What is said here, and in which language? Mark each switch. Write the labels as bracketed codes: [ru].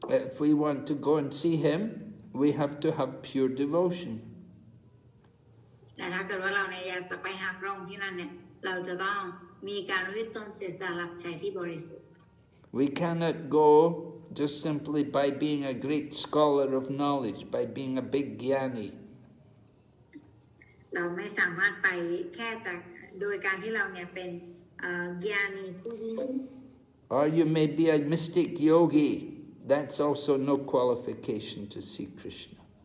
[en] If we want to go and see him, we have to have pure devotion. [th] แต่ถ้าเกิดว่าเราเนี่ยอยากจะไปหาพระองค์ที่นั่นเนี่ยเราจะต้องมีการวิตนเสียสละรับใช้ที่บริสุทธิ์ [en] We cannot go just simply by being a great scholar of knowledge, by being a big jnani. [th] เราไม่สามารถไปแค่จากโดยการที่เราเนี่ยเป็นญาณีผู้ยิ่ง [en] Or you may be a mystic yogi. That's also no qualification to see Krishna.